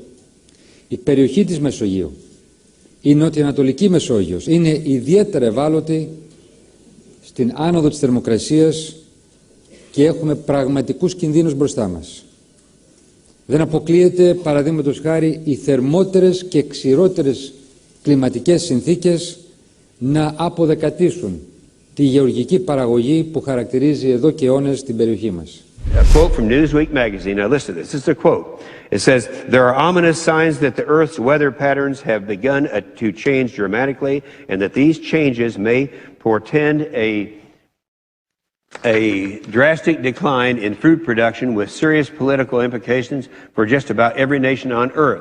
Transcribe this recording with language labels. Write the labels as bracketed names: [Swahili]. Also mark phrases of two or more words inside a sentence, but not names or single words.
[Greek] Η περιοχή της Μεσογείου, η νοτιοανατολική Μεσόγειος, είναι ιδιαίτερα ευάλωτη στην άνοδο της θερμοκρασίας και έχουμε πραγματικούς κινδύνους μπροστά μας. Δεν αποκλείεται, παραδείγματος χάρη, οι θερμότερες και ξηρότερες κλιματικές συνθήκες να αποδεκατήσουν τη γεωργική παραγωγή που χαρακτηρίζει εδώ και αιώνες την περιοχή μας. [English] A quote from Newsweek magazine. Now listen to this. This is a quote. It says, "There are ominous signs that the Earth's weather patterns have begun to change dramatically and that these changes may portend a drastic decline in food production with serious political implications for just about every nation on Earth."